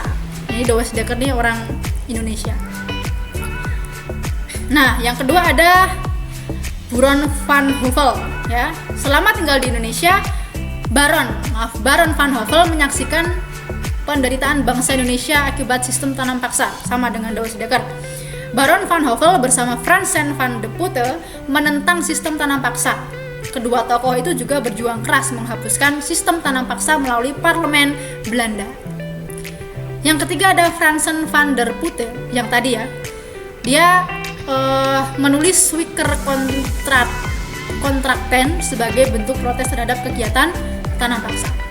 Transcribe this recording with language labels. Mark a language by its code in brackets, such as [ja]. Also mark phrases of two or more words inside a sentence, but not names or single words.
[id] Ini Dowes Dekker nih orang Indonesia. Nah, yang kedua ada Baron van Hove ya. Selama tinggal di Indonesia, Baron van Hove menyaksikan penderitaan bangsa Indonesia akibat sistem tanam paksa, sama dengan Dowes Dekker. Baron van Hove bersama Fransen van de Putte menentang sistem tanam paksa. Kedua tokoh itu juga berjuang keras menghapuskan sistem tanam paksa melalui parlemen Belanda. Yang ketiga ada Fransen van der Putte yang tadi ya. Dia menulis Wicker Kontrakten sebagai bentuk protes terhadap kegiatan tanam paksa.